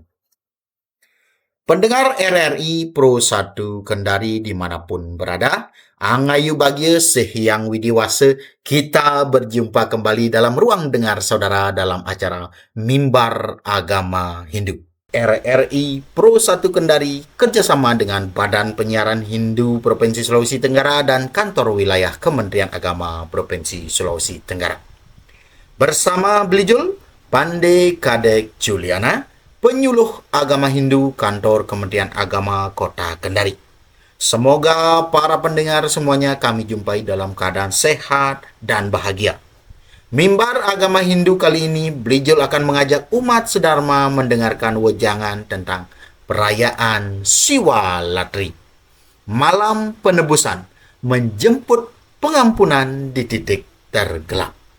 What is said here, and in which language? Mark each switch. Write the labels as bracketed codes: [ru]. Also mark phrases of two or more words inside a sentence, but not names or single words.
[id] Pendengar RRI Pro 1 Kendari dimanapun berada, [ban] Angayu Bagya Sehyang Widiwasa, [id] kita berjumpa kembali dalam ruang dengar saudara dalam acara Mimbar Agama Hindu. RRI Pro 1 Kendari kerjasama dengan Badan Penyiaran Hindu Provinsi Sulawesi Tenggara dan Kantor Wilayah Kementerian Agama Provinsi Sulawesi Tenggara. Bersama Belijul, Pandey Kadek Juliana, Penyuluh Agama Hindu Kantor Kementerian Agama Kota Kendari. Semoga para pendengar semuanya kami jumpai dalam keadaan sehat dan bahagia. Mimbar Agama Hindu kali ini, Belijul akan mengajak umat sedharma mendengarkan wejangan tentang perayaan Siwalatri, malam penebusan, menjemput pengampunan di titik tergelap.